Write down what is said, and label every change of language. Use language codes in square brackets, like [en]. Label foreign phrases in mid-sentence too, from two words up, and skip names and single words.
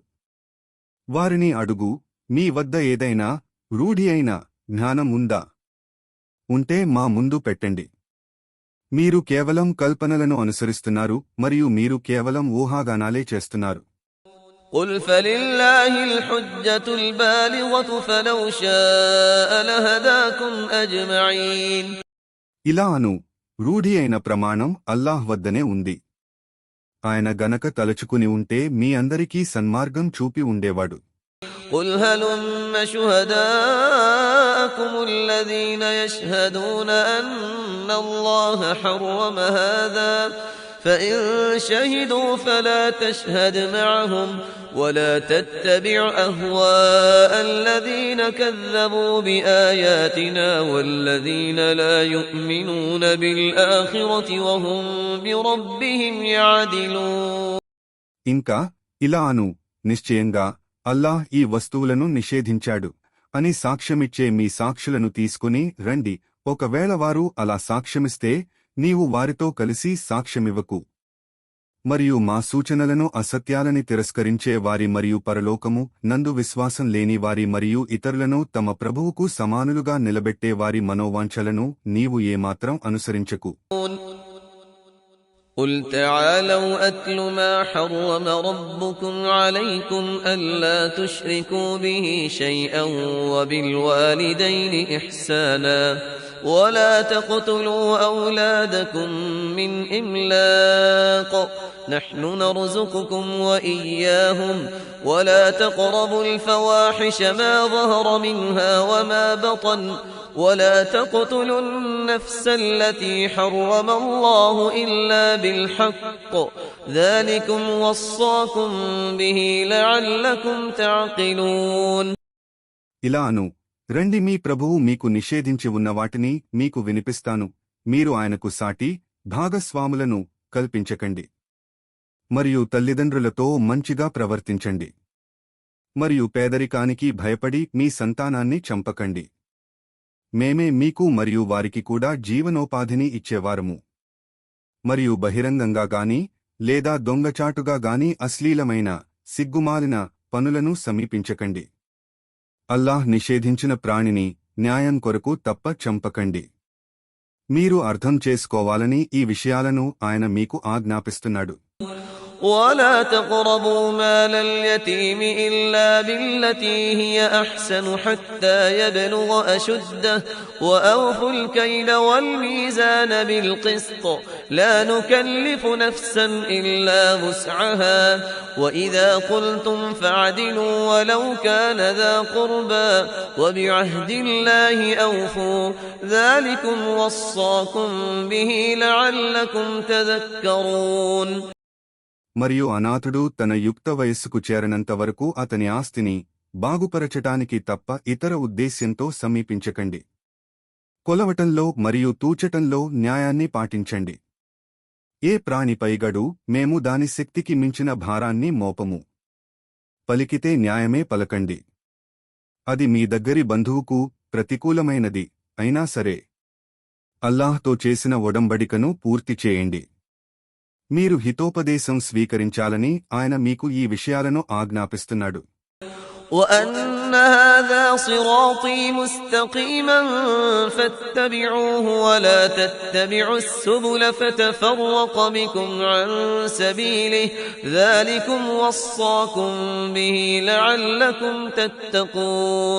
[te] వారిని అడుగు, మీ వద్ద ఏదైనా రూఢి అయిన జ్ఞానం ఉందా? ఉంటే మా ముందు పెట్టండి. మీరు కేవలం కల్పనలను అనుసరిస్తున్నారు మరియు మీరు కేవలం ఊహాగానాలే చేస్తున్నారు. [ar] قل فلله الحجة البالغة فلو شاء لهداكم أجمعين. [te] ఇలా అను, రూఢి అయిన ప్రమాణం అల్లాహ్ వద్దనే ఉంది. ఆయన గనక తలచుకుని ఉంటే మీ అందరికీ సన్మార్గం చూపి ఉండేవాడు. [ar] قل هلم شهداءكم الذين يشهدون أن الله حرم هذا فإن شهدوا فلا تشهد معهم ولا تتبع أهواء الذين كذبوا بآياتنا والذين لا يؤمنون بالآخرة وهم بربهم يعدلون. [te] ఇంకా ఇలా అను, నిశ్చయంగా అల్లాహ్ ఈ వస్తువులను నిషేధించాడు అని సాక్ష్యమిచ్చే మీ సాక్షులను తీసుకుని రండి. ఒకవేళ వారు అలా సాక్ష్యమిస్తే నీవు వారితో కలిసి సాక్ష్యమివ్వకు. మరియు మా సూచనలను అసత్యాలని తిరస్కరించే వారి మరియు పరలోకము నందు విశ్వాసం లేని వారి మరియు ఇతరులను తమ ప్రభువుకు సమానులుగా నిలబెట్టే వారి మనోవాంఛలను నీవు ఏమాత్రం అనుసరించకు. [ar] قل تعالوا أتل ما حرم ربكم عليكم ألا تشركوا به شيئا وبالوالدين إحسانا ولا تقتلوا أولادكم من إملاق نحن نرزقكم وإياهم ولا تقربوا الفواحش ما ظهر منها وما بطن ولا تقتلوا النفس التي حرم الله إلا بالحق ذلكم وصاكم به لعلكم تعقلون. [te] ఇలాను రండి, మీ ప్రభువు మీకు నిషేధించి ఉన్న వాటిని మీకు వినిపిస్తాను. మీరు ఆయనకు సాటి భాగస్వాములను కల్పించకండి. మరియు తల్లిదండ్రులతో మంచిగా ప్రవర్తించండి. మరియు పేదరికానికి భయపడి మీ సంతానాన్ని చంపకండి. మేమే మీకు మరియు వారికి కూడా జీవనోపాధిని ఇచ్చేవారము. మరియు బహిరంగంగా గాని లేదా దొంగచాటుగా గాని అశ్లీలమైన సిగ్గుమాలిన పనులను సమీపించకండి. అల్లాహ్ నిషేధించిన ప్రాణిని న్యాయం కొరకు తప్ప చంపకండి. మీరు అర్థం చేసుకోవాలని ఈ విషయాలను ఆయన మీకు ఆజ్ఞాపిస్తున్నాడు. [ar] ولا تقربوا مال اليتيم إلا بالتي هي أحسن حتى يبلغ أشده وأوفوا الكيل والميزان بالقسط لا نكلف نفسا إلا وسعها وإذا قلتم فاعدلوا ولو كان ذا قربى وبعهد الله أوفوا ذلكم وصاكم به لعلكم تذكرون. [te] మరియు అనాథుడు తన యుక్త వయస్సుకు చేరనంత వరకు అతని ఆస్తిని బాగుపరచటానికి తప్ప ఇతర ఉద్దేశ్యంతో సమీపించకండి. కొలవటంలో మరియు తూచటంలో న్యాయాన్ని పాటించండి. ఏ ప్రాణిపై గడు మేము దాని శక్తికి మించిన భారాన్ని మోపము. పలికితే న్యాయమే పలకండి. అది మీ దగ్గరి బంధువుకు ప్రతికూలమైనది అయినా సరే. అల్లాహ్తో చేసిన ఒడంబడికను పూర్తి చేయండి. మీరు హితోపదేశం స్వీకరించాలని ఆయన మీకు ఈ విషయాలను ఆజ్ఞాపిస్తున్నాడు. [ar] وَأَنَّ هَذَا صِرَاطِي مُسْتَقِيمًا فَاتَّبِعُوهُ وَلَا تَتَّبِعُوا السُّبُلَ فَتَفَرَّقَ بِكُمْ عَن سَبِيلِهِ ذَلِكُمْ وَصَّاكُمْ بِهِ لَعَلَّكُمْ تَتَّقُونَ.